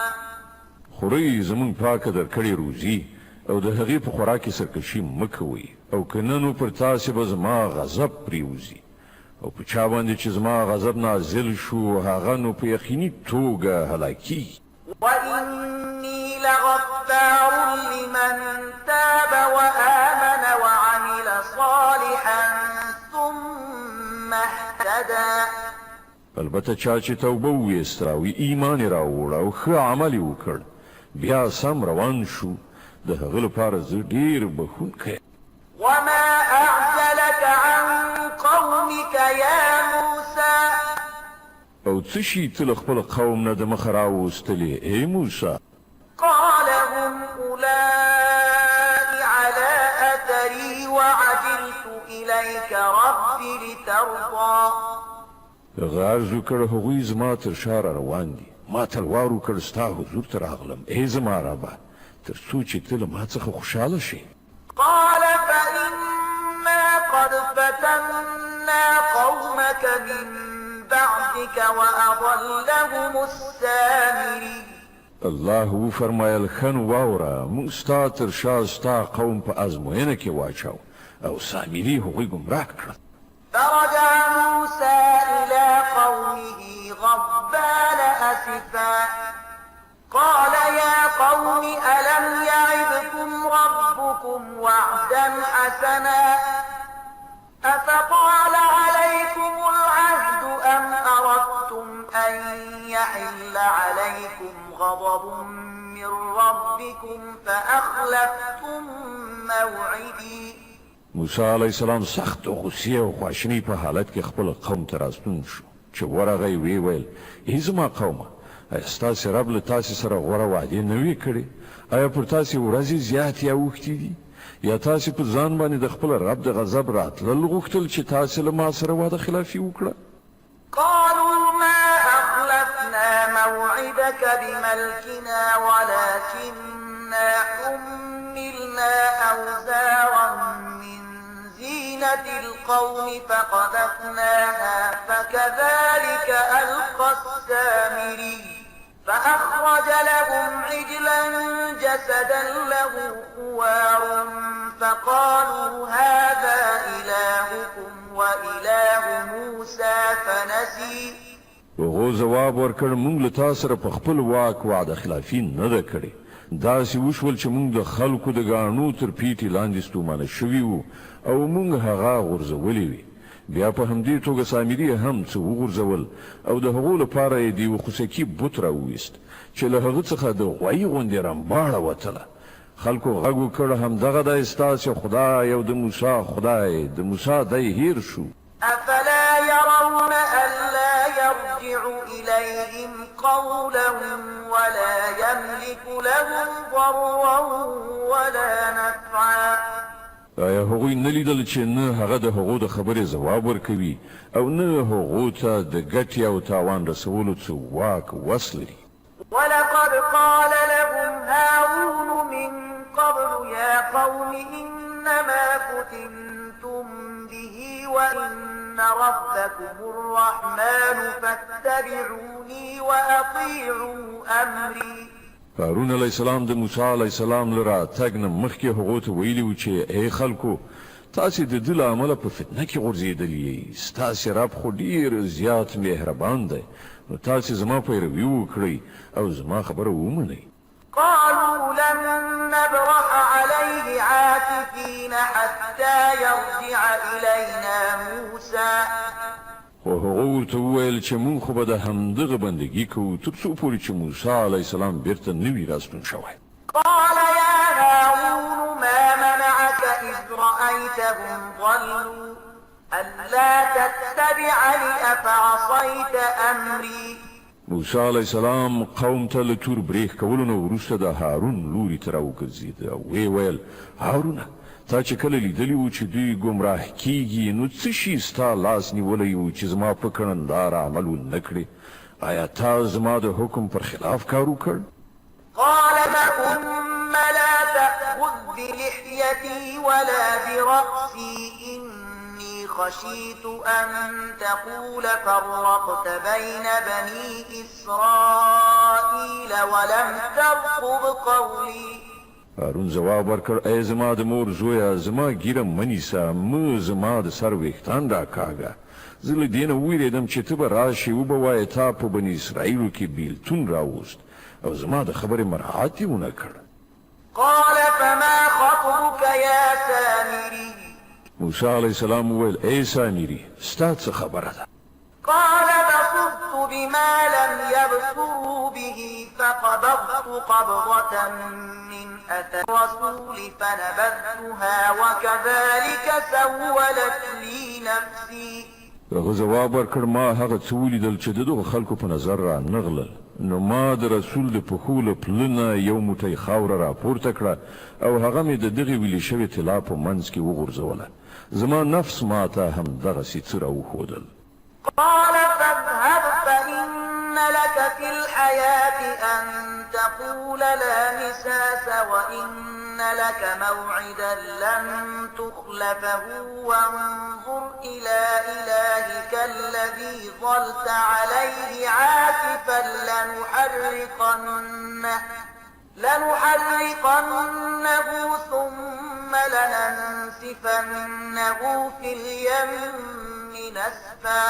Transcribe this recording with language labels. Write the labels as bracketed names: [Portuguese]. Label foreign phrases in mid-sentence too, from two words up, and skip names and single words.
[Pashto] خورئ زمونږ پاکه درکړې روزي او د هغې په خوراک کې سرکشي مه کوئ او که نه نو پر تاسې به زما غضب پرېوځي او په چا باندې چې زما غضب نازل شو هغه نو په یقیني توګه هلاکیږي [Arabic] وإني لغفار لمن تاب وآمن وعمل صالحا ثم اهتدى. [Pashto] البته چا چې توبه وویسته او ایمان یې راوړ او ښه عمل یې وکړ بیا سم روان شو د هغه لپاره زه ډېر بخښونکی. [Arabic] وما أعجلك عن قومك يا موسى. [Pashto] او څه شي ته له خپل قوم نه د مخه راوستلې ای موسی؟ [Arabic] قال هم أولئك على أثري وعجلت إليك رب لترضى. [Pashto] غاز وکړ هغوی زما تر شا را روان دي ما تلوار وکړ ستا حضور ته راغلم ای زما ربه تر څو چې ته له ما څخه خوشحاله شې. [Arabic] قال فإنا قد فتنا قومك من بعدك وأضلهم السامري. [Pashto] الله وفرمایل ښه نو واوره موږ ستا تر شا ستا قوم په ازموینه کې واچاو او سامري هغوی ګمراه کړل. [Arabic] فرجع موسى إلى قومه غضبان أسفا قال يا قوم ألم يعدكم ربكم وعدا حسنا أفطال عليكم العهد أم أردتم أن يحل عليكم غضب من ربكم فأخلفتم موعدي. [Pashto] موسی [Arabic] علیه السلام [Pashto] سخت غصې او خواشینۍ په حالت کې خپل قوم ته راستون شو چې ورغی ویې ویل ای زما قومه ایا ستاسې رب له تاسې سره غوره وعدې نه وې کړې؟ ایا پر تاسې ورځې زیاتې یا اوښتې دي؟ یا تاسې په ځان باندې د خپل رب د غضب راتلل غوښتل چې تاسې له ما سره وعده خلافي وکړه؟ [Arabic] قالوا ما أخلفنا موعدك بملكنا ولكننا حملنا أوزارا من زينة القوم فقذفناها فكذلك ألقى السامري فأخرج لهم عجلا جسدا له خوار فقالوا هذا إلهكم وإله موسى فنسي. [Pashto] هغو ځواب ورکړ موږ له تا سره په خپل واک وعده خلافي نه ده کړې. داسې وشول چې موږ د خلکو د ګاڼو تر پیټې لاندې ستومانه شوي وو او موږ هغه غورځولې وې. بیا په همدې توګه سامري هم څه وغورځول او د هغو لپاره یې د یوه خوسکي بت راوویست چې له هغه څخه د غوایي غوندې رمباړه وتله. خلکو غږ وکړ همدغه دی ستاسې خدای او د موسی خدای. د موسی دی هیر شو. [Arabic] أفلا يرون ألا يرجع إليهم قولا ولا يملك لهم ضرا ولا نفعا. [Pashto] آیا هغوی نه لیدل چې نه هغه د هغو د خبرې ځواب ورکوي او نه هغو ته د ګټې او تاوان رسولو څه واک وس لري؟ [Arabic] ولقد قال لهم هارون من قبل يا قوم إنما فتنتم به وإن ربكم الرحمن فاتبعوني وأطيعوا أمري. [Pashto] هارون [Arabic] علیه السلام [Pashto] د موسی [Arabic] علیه السلام [Pashto] له راتګ نه مخکې هغو ته ویلي و چې ای خلکو تاسې د ده له امله په فتنه کې غورځېدلي یئ. ستاسې رب خو ډېر زیات مهربان دی نو تاسې زما پیروي وکړئ او زما خبره ومنئ. [Arabic] قالوا لن نبرح عليه عاكفين حتى يرجع إلينا موسى. [Pashto] خو هغه ورته وویل چې موږ خو به د همدغه بندګي کوو تر څو پورې چې موسی [Arabic] علیه السلام [Pashto] بیرته نه وي راستون شوی. [Arabic] قال يا هارون ما منعك إذ رأيتهم ضلوا ألا تتبعني أفعصيت أمري. [Pashto] موسی [Arabic] علیه السلام [Pashto] قوم ته له تور بریښ کولو نه وروسته د هارون لوري ته راوګرځېد او ویې ویل هارونه تا چې کله لیدلي وو چې دوی ګمراه کیږي نو څه شي ستا لاس نیولی وو چې زما په کړنداره عمل ونه کړې؟ آیا تا زما د حکم پر خلاف کار وکړ؟ [Arabic] قال ثم لا تأخذ بلحيتي ولا برأسي إني خشيت أن تقول فرقت بين بني إسرائيل ولم ترقب قولي. [Pashto] هارون ځواب ورکړ ای زما د مور زویه زما ګیره مه نیسه مه زما د سر ویښتان راکاږه. زه له دې نه وویرېدم چې ته به راشې وبه وایې تا په بني اسرائیلو کې بیلتون راوست او زما د خبرې مراعات یې ونه کړ. [Arabic] قال فما خطبك يا سامري [Pashto] موسی [Arabic] علیه السلام [Pashto] وویل ای سامري ستا څه خبره ده؟ [Arabic] قال بصرت بما لم يبصروا به فقبضت قبضة من أثر الرسول فنبذتها وكذلك سولت لي نفسي. [Pashto] هغه ځواب ورکړ ما هغه څه ولیدل چې د دغو خلکو په نظر را نغلل، نو ما د رسول د پښو له پلونه یو موټی خاوره راپورته کړه او هغه مې د دغې ویلې شوې طلا په منځ کې وغورځوله. زما نفس ما ته همدغسې څه راوښودل. [Arabic] قال فاذهب فإن لك في الحياة أن تقول لا مساس وإن لك موعدا لن تخلفه وانظر إلى إلهك الذي ظلت عليه عاكفا لنحرقنه ثم لننسفنه في اليم نسفا.